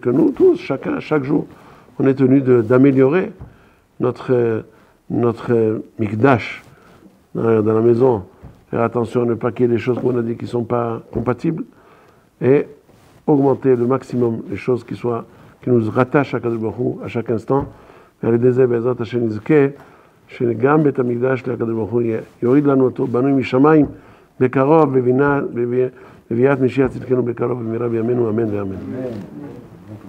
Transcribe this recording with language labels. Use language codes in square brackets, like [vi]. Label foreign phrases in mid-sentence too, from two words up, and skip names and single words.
[fr] que nous tous, chacun, chaque jour, on est tenu d'améliorer notre mikdash dans la maison, faire attention à ne pas qu'il y ait des choses qu'on a dit qui ne sont pas compatibles, et augmenter le maximum les choses qui nous rattachent à [he] הקדוש ברוך הוא [fr] à chaque instant, vers les désirs [he] בעזרת השם נזכה, שגם בית המקדש לקדוש ברוך הוא יוריד לנו אותו, בנוי משמיים, בקרוב, בביאת משיח צדקנו בקרוב, במהרה בימינו, אמן ואמן.